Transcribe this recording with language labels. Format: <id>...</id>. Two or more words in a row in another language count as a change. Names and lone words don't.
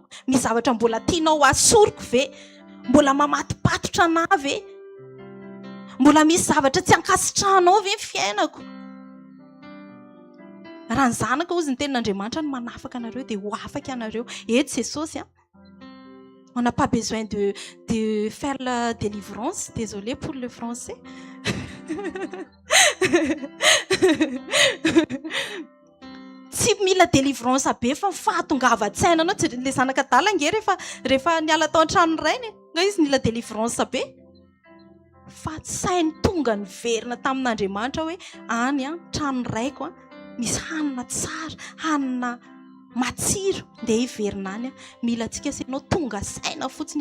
<mg>Misy zavatra mbola tianao asoriko ve? Mbola mamatipatotra anahy ve? Mbola misy zavatra tsy ankasitrahanao ve fiainako? Raha ny zanaka ozy ny tenin'Andriamanitra no manafaka anareo dia ho afaka ianareo.</mg> <fr>Eto Jesosy on n'a pas besoin de faire la délivrance, désolé pour le français.</fr> <mg>tsy mila délivrance be fa fahatongava-tsaina anao tsy le zanaka dala nge rehefa niala tao an-trano rainy nga izy nila délivrance be fa sainy tonga ny verina tamin'Andriamanitra hoe any a trano raiko a misy hanina tsara, hanina matsiro dia hiverina any a mila antsika senao tonga saina fotsiny</mg>